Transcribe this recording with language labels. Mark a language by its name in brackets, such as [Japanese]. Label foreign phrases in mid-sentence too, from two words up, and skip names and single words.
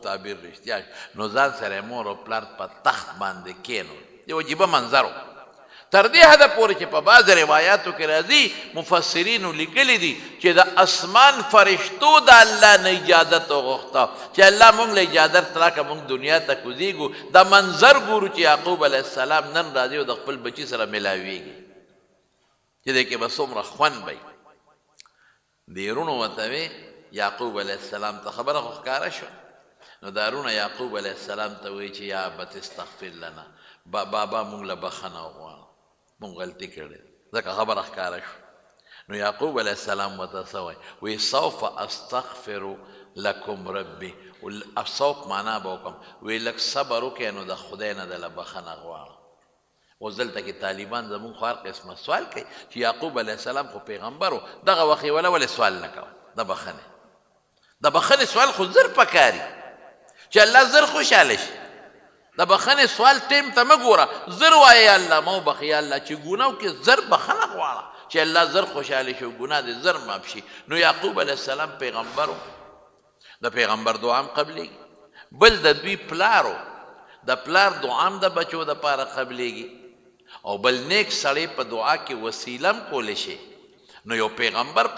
[Pashto] تعبیر رښتیا نو ځان سره مور او پلار په تخت باندې کېنو یو عجیبه منظر و تر دې حده پورې چې په بعض روایاتو کې راځي مفسرینو لیکلي دي چې د اسمان فرشتو د الله نه اجازت وغوښته چې الله موږ له اجازت راکړه موږ دنیا ته کوزیږو دا منظر ګورو چې یعقوب [Arabic] علیه السلام [Pashto] نن راځي او د خپل بچي سره میلاویږي چې دی کې به څومره خوند وي دې وروڼو ورته وی یعقوب [Arabic] علیه السلام [Pashto] ته خبره خو ښکاره شوه نو دا وروڼه یعقوب [Arabic] علیه السلام [Pashto] ته وایي چې یا [Arabic] ابت استغفر لنا [Pashto] بابا موږ له بخښنه وغواړه مونږ غلطي کړې ځکه خبره ښکاره شو نو یعقوب [Arabic] علیه السلام [Pashto] ورته څه وایي وایي [Arabic] سوف استغفر لکم ربي [Pashto] سوف معنا به وکړم وایي لږ صبر وکړئ نو د خدای نه دله بخښنه غواړم اوس دلته کې طالبان زمونږ خو هر قسمه سوال کوي چې یعقوب [Arabic] علیه السلام [Pashto] خو پیغمبر و دغه وخت یې ولې سوال نه کوه د بخښنې سوال خو زر پکاري چې الله زر خوشحاله شي د بخښنې سوال ټیم ته مه ګوره زر وایه یا الله ما وبخښې یا الله چې ګناه وکړې زر بخښنه غواړه چې الله زر خوشحاله شي او ګناه دې زر معاف شي نو یعقوب [Arabic] علیه السلام [Pashto] پیغمبر و د پیغمبر دعا هم قبلېږي بل د دوی پلار و د پلار دعا هم د بچو دپاره قبلېږي او بل نیک سړی په دعا کې وسیله هم کولی شي نو یو پیغمبر په